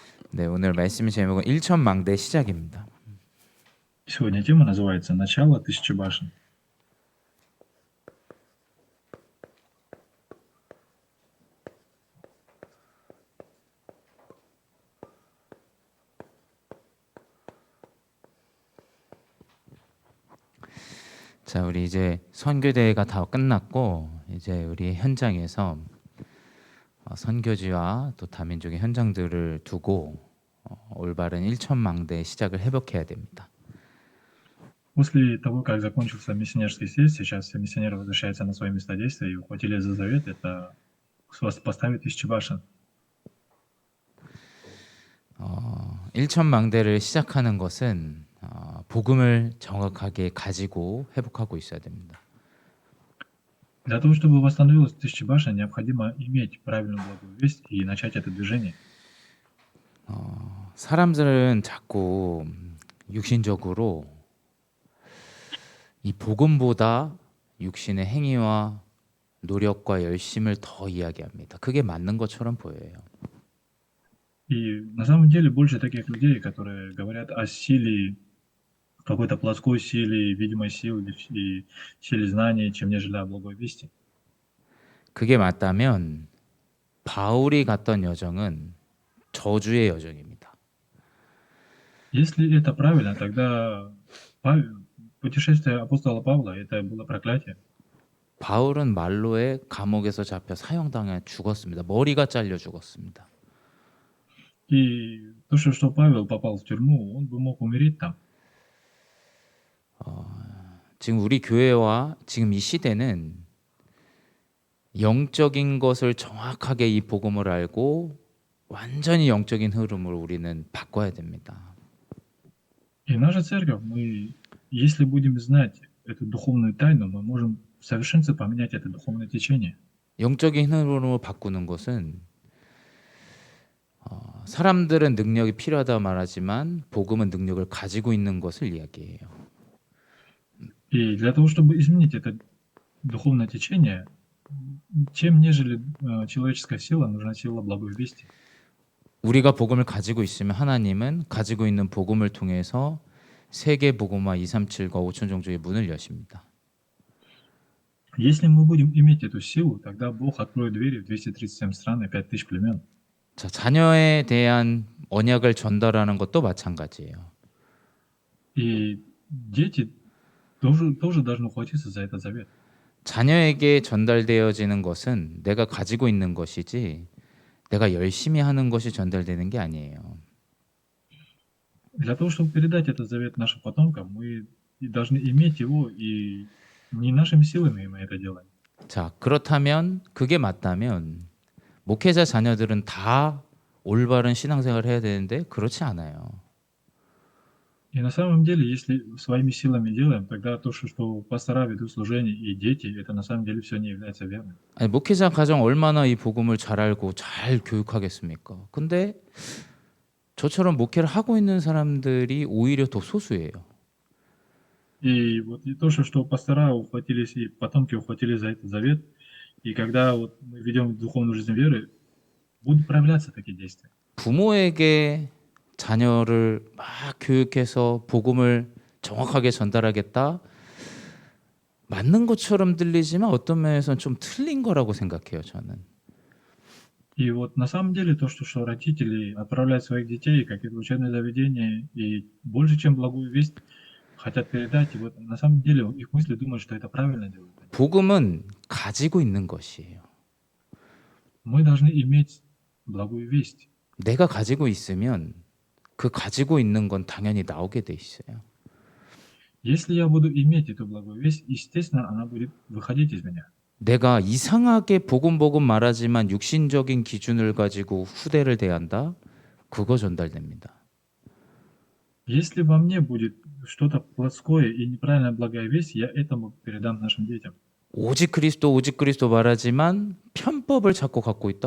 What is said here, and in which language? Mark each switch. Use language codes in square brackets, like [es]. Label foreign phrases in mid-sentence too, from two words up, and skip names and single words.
[ko] 네, 오늘 말씀의 제목은 일천망대 시작입니다. [ru] Сегодня тема называется «Начало тысячи башен». [ko] 자, 우리 이제 선교대회가 다 끝났고 이제 우리 현장에서 선교지와 또 다민족의 현장들을 두고 올바른 일천망대 시작을 회복해야 됩니다. [ru] После того, как закончился миссионерский съезд, сейчас все миссионеры возвращаются на свои места действия и ухватили за завет — это поставить тысячи башен. [ko] 일천망대를 시작하는 것은 복음을 정확하게 가지고 회복하고 있어야 됩니다. [ru] Для того, чтобы восстановилась тысяча башен, необходимо иметь правильную благую весть и начать это движение. [ko] 사람들은 자꾸 육신적으로 이 복음보다 육신의 행위와 노력과 열심을 더 이야기합니다. 그게 맞는 것처럼 보여요. [ru] И на самом деле больше таких людей, которые говорят о силе, какой-то плоской силе, видимой силы и силе знаний, чем нежели о благой вести. [ko] 그게 맞다면 바울이 갔던 여정은 저주의 여정입니다. [ru] Если это правильно, тогда путешествие апостола Павла — это было проклятие. [ko] 바울은 말로에 감옥에서 잡혀 사형당해 죽었습니다. 머리가 잘려 죽었습니다. [ru] И то, что Павел попал в тюрьму, он бы мог умереть там. [ko] 지금 우리 교회와 지금 이 시대는 영적인 것을 정확하게 이 복음을 알고 완전히 영적인 흐름으로 우리는 바꿔야 됩니다. [ru] И наша церковь, если будем знать эту духовную тайну, мы можем в совершенстве поменять это духовное течение. [ko] 영적인 흐름으로 바꾸는 것은 사람들은 능력이 필요하다 말하지만 복음은 능력을 가지고 있는 것을 이야기해요. [ru] И для того, чтобы изменить это духовное течение, чем нежели человеческая сила, нужна сила благой вести. [ko] 우리가 복음을 가지고 있으면 하나님은 가지고 있는 복음을 통해서 세계 복음화 237과 5천 종족의 문을 여십니다. [ru] Если мы будем иметь эту силу, тогда Бог откроет двери в 237 стран и 5000 племен. [ko] 자, 자녀에 대한 언약을 전달하는 것도 마찬가지예요. [ru] И дети тоже должны ухватиться за этот завет. [ko] 자녀에게 전달되어지는 것은 내가 가지고 있는 것이지 내가 열심히 하는 것이 전달되는 게 아니에요. [ru] Для того, чтобы передать этот завет нашим потомкам, мы должны иметь его, и не нашими силами мы это делаем. [ko] 자, 그렇다면 그게 맞다면 목회자 자녀들은 다 올바른 신앙생활을 해야 되는데 그렇지 않아요. [ru] И на самом деле, если своими силами делаем, тогда то, что пастора ведут служение и дети, это на самом деле все не является верным. [ko] 아니, 목회자 가정 얼마나 이 복음을 잘 알고 잘 교육하겠습니까? 근데 저처럼 목회를 하고 있는 사람들이 오히려 더 소수예요. [ru] И вот и то, что пастора ухватились, и потомки ухватились за этот завет, и когда вот мы ведем духовную жизнь веры, будут проявляться такие действия. [ko] 부모에게 자녀를 막 교육해서 복음을 정확하게 전달하겠다. 맞는 것처럼 들리지만 어떤 면에서는 좀 틀린 거라고 생각해요, 저는. [ru] И вот на самом деле то, что родители отправляют своих детей как это учебное заведение и больше, чем благую весть, хотят передать, и вот на самом деле их мысли думают, что это правильно делают. [ko] 복음은 가지고 있는 것이에요. [ru] Мы должны иметь благую весть. [ko] 내가 가지고 있으면 그 가지고 있는 건 당연히 나오게 돼 있어요. [ru] Если я буду иметь эту благую весть, естественно, она будет выходить из меня. [ko] 내가 이상하게 복음 말하지만 육신적인 기준을 가지고 후대를 대한다? 그거 전달됩니다. [ru] Если во мне будет что-то плотское и неправильная благая весть, я этому передам нашим детям. [ko] 오직 그리스도 말하지만 편법을 자꾸 갖고 있다?